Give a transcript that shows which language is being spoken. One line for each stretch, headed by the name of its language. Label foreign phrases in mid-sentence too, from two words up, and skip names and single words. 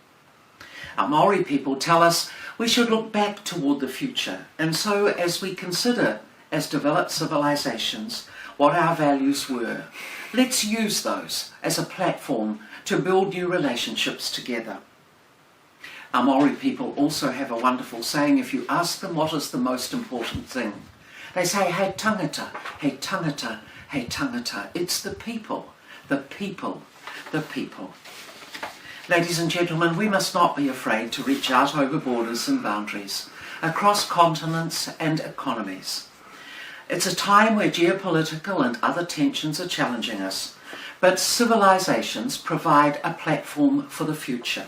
English: Our Maori people tell us we should look back toward the future, and so as we consider, as developed civilizations, what our values were, let's use those as a platform to build new relationships together. Our Maori people also have a wonderful saying: if you ask them what is the most important thing, they say,
Māori: "Hei tangata, hei tangata, hei tangata."
English: It's the people, the people, the people. Ladies and gentlemen, we must not be afraid to reach out over borders and boundaries, across continents and economies. It's a time where geopolitical and other tensions are challenging us, but civilizations provide a platform for the future.